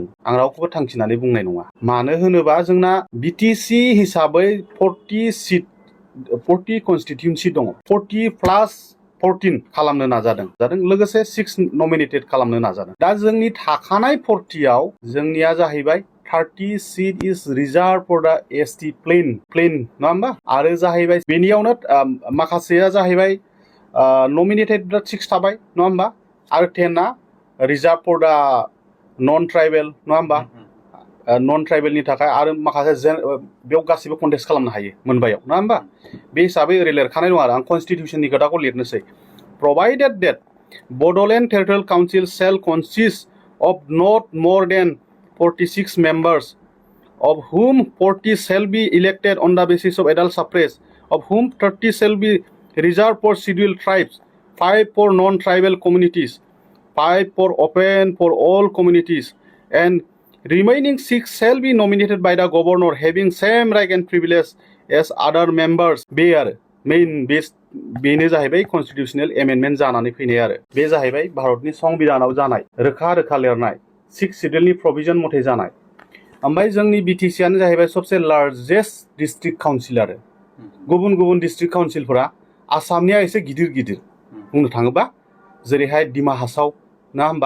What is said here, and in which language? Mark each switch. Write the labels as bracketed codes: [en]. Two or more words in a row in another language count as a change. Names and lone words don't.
[brx] आं रावखौबो थांखिनानै बुंनाय नङा। मानो होनोबा जोंना BTC हिसाबै 40 कनस्टिटिउन्सि दङ। 40+14 खालामनो नाजादों लोगोसे 6 नमिनेटेड खालामनो नाजादों। दा जोंनि थाखानाय 40आव जोंनिया जाहैबाय [en] 30 seat is reserved for the ST plain [brx] नङा होमबा? आरो जाहैबाय बेनियावनो माखासेया जाहैबाय नमिनेटेड 6 थाबाय नङा होमबा? आरो 10आ [en] reserve for the non tribal [brx] नङा होमबा? [en] non tribal [brx] थाखाय आरो माखासे बेयाव गासिबो कन्टेस्ट खालामनो हायो मोनबायाव नङा होमबा? बे हिसाबै ओरै लिरखानाय दं आरो आं कनस्टिटिउसननि खोथाखौ लिरनोसै। [en] Provided that Bodoland Territorial Council shall consist of not more than 46 members, of whom 40 shall be elected on the basis of adult suffrage, of whom 30 shall be reserved for scheduled tribes, 5 for non-tribal communities, 5 for open for all communities, and remaining 6 shall be nominated by the governor having same right and privilege as other members. [brx] बे आरो मेइन बेनो जाहैबाय [en] constitutional amendment [brx] जानानै फैनाय आरो बे जाहैबाय भारतनि संबिधानाव जानाय रोखा लिरनाय 6 शिड्युलनि प्रभिजन मथे जानाय। ओमफ्राय जोंनि BTCआनो जाहैबाय सबसे लार्जेस्ट [en] district council [brx] आरो गुबुन डिस्ट्रिक्ट काउन्सिलफोरा आसामनिया एसे गिदिर बुंनो थाङोबा जेरैहाय डिमा हासाव ना होमबा?